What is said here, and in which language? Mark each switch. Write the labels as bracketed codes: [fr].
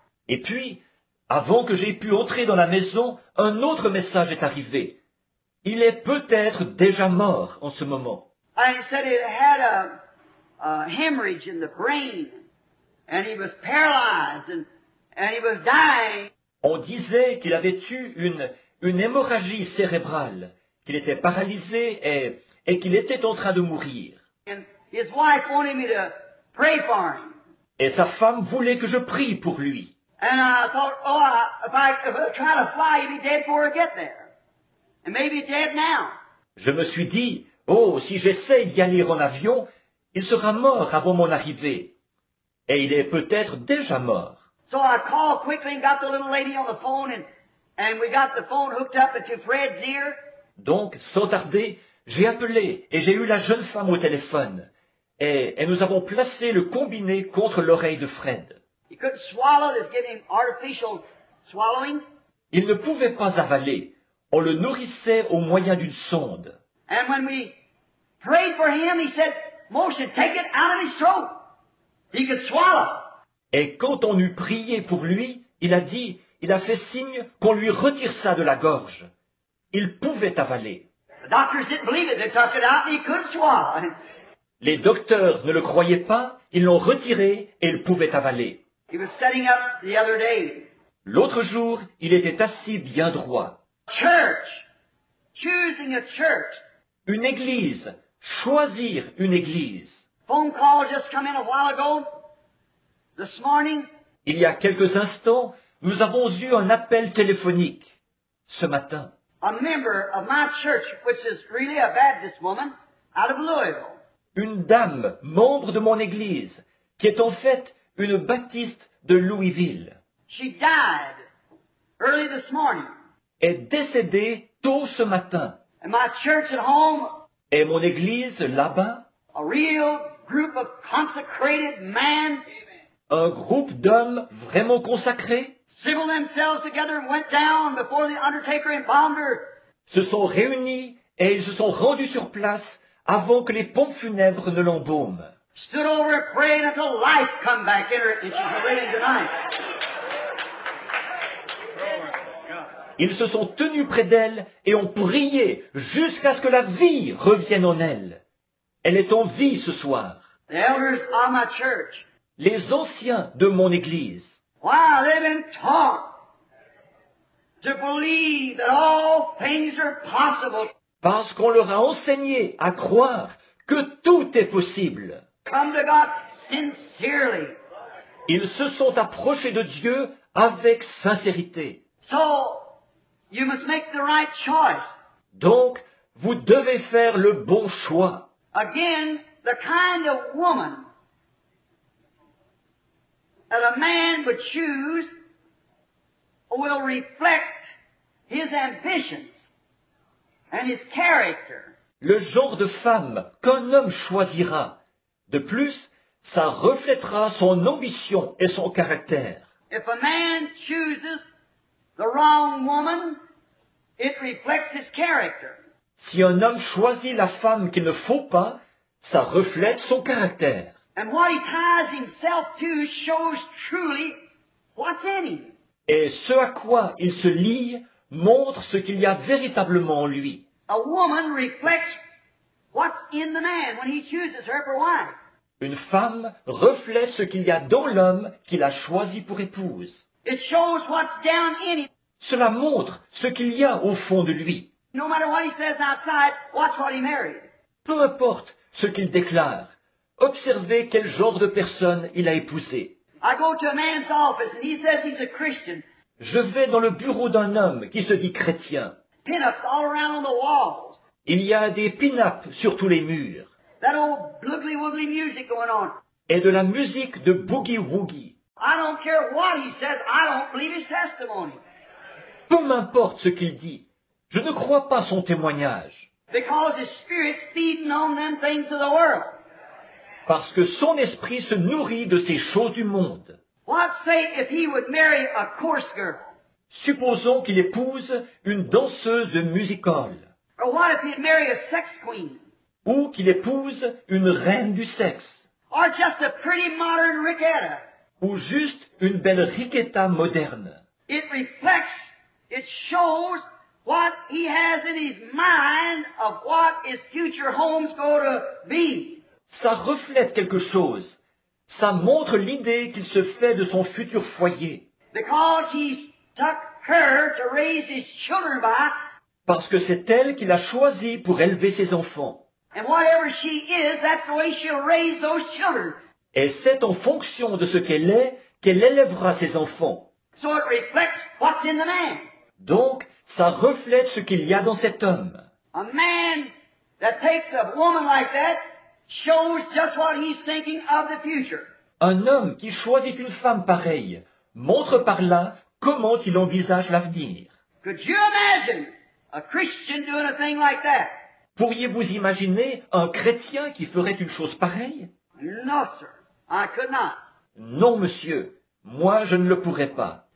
[fr] Et puis, avant que j'aie pu entrer dans la maison, un autre message est arrivé. Il est peut-être déjà mort en ce moment. [en] And he said he had a hemorrhage in the brain, and he was paralyzed, and he was dying. [fr] On disait qu'il avait eu une hémorragie cérébrale, qu'il était paralysé et qu'il était en train de mourir. [en] And his wife wanted me to pray for him. [fr] Et sa femme voulait que je prie pour lui. [en] And I thought, if I try to fly, he'd be dead before I get there. And maybe dead now. [fr] Je me suis dit, oh, si j'essaie d'y aller en avion, il sera mort avant mon arrivée. Et il est peut-être déjà mort. [en] So I called quickly and got the little lady on the phone, and we got the phone hooked up into Fred's ear. [fr] Donc, sans tarder, j'ai appelé et j'ai eu la jeune femme au téléphone. Et nous avons placé le combiné contre l'oreille de Fred. [en] He couldn't swallow, they was giving him artificial swallowing. [fr] Il ne pouvait pas avaler. On le nourrissait au moyen d'une sonde. [en] And when we prayed for him, he said, Moshe, take it out of his throat. He could swallow. [fr] Et quand on eut prié pour lui, il a fait signe qu'on lui retire ça de la gorge. Il pouvait avaler. [en] The doctors didn't believe it. They took it out and he could swallow. [fr] Les docteurs ne le croyaient pas, ils l'ont retiré et il pouvait avaler. [en] He was setting up the other day. [fr] L'autre jour, il était assis bien droit. [en] Church. Choosing a church. [fr] Une église. Choisir une église. [en] Phone call just come in a while ago. This morning. [fr] Il y a quelques instants, nous avons eu un appel téléphonique. Ce matin. [en] A member of my church, which is really a Baptist woman, out of Louisville. [fr] Une dame, membre de mon église, qui est en fait une baptiste de Louisville. [en] She died early this morning. [fr] Est décédée tôt ce matin. [en] And my church at home, [fr] Et mon église là-bas, [en] a real group of consecrated men, [fr] un groupe d'hommes vraiment consacrés, [en] civil themselves together and went down before the undertaker embalmed her. [fr] se sont réunis et ils se sont rendus sur place avant que les pompes funèbres ne l'embaument. [en] Stood over and prayed until life come back in her, and she's waiting tonight. [fr] Ils se sont tenus près d'elle et ont prié jusqu'à ce que la vie revienne en elle. Elle est en vie ce soir. [en] The elders of my church, [fr] Les anciens de mon église, [en] wow, they've been taught to believe that all things are possible. [fr] parce qu'on leur a enseigné à croire que tout est possible. [en] Come to God sincerely. [fr] Ils se sont approchés de Dieu avec sincérité. [en] So, you must make the right choice. [fr] Donc, vous devez faire le bon choix. [en] Again, the kind of woman that a man would choose will reflect his ambitions and his character. [fr] Le genre de femme qu'un homme choisira. De plus, ça reflètera son ambition et son caractère. [en] If a man chooses the wrong woman, it reflects his character. [fr] Si un homme choisit la femme qu'il ne faut pas, ça reflète son caractère. [en] And what he ties himself to shows truly what's in him. [fr] Et ce à quoi il se lie montre ce qu'il y a véritablement en lui. [en] A woman reflects what's in the man when he chooses her for wife. [fr] Une femme reflète ce qu'il y a dans l'homme qu'il a choisi pour épouse. [en] It shows what's down in him. [fr] Cela montre ce qu'il y a au fond de lui. [en] No matter what he says outside, watch what he married. [fr] Peu importe ce qu'il déclare, observez quel genre de personne il a épousé. [en] I go to a man's office and he says he's a Christian. [fr] Je vais dans le bureau d'un homme qui se dit chrétien. [en] Pin-ups all around on the walls. [fr] Il y a des pin-ups sur tous les murs. [en] That old bloogly-woogly music going on. [fr] Et de la musique de boogie-woogie. [en] I don't care what he says, I don't believe his testimony. [fr] Peu m'importe ce qu'il dit, je ne crois pas son témoignage. [en] Because his spirit's feeding on them things of the world. [fr] Parce que son esprit se nourrit de ces choses du monde. [en] What say if he would marry a course girl? [fr] Supposons qu'il épouse une danseuse de music-hall. [en] Or what if he'd marry a sex queen? [fr] Ou qu'il épouse une reine du sexe. [en] Or just a pretty modern ricketta? [fr] Ou juste une belle riquetta moderne. [en] It reflects, it shows what he has in his mind of what his future home's going to be. [fr] Ça reflète quelque chose. Ça montre l'idée qu'il se fait de son futur foyer. [en] Because he's took her to raise his children by, [fr] Parce que c'est elle qu'il a choisi pour élever ses enfants. [en] and whatever she is, that's the way she'll raise those children. [fr] Et c'est en fonction de ce qu'elle est qu'elle élèvera ses enfants. [en] So it reflects what's in the man. [fr] Donc, ça reflète ce qu'il y a dans cet homme. [en] A man that takes a woman like that shows just what he's thinking of the future. [fr] Un homme qui choisit une femme pareille montre par là comment il envisage l'avenir. [en] Could you imagine a Christian doing a thing like that? [fr] Pourriez-vous imaginer un chrétien qui ferait une chose pareille? [en] No, sir. I could not. [fr] Non, monsieur, moi je ne le pourrais pas.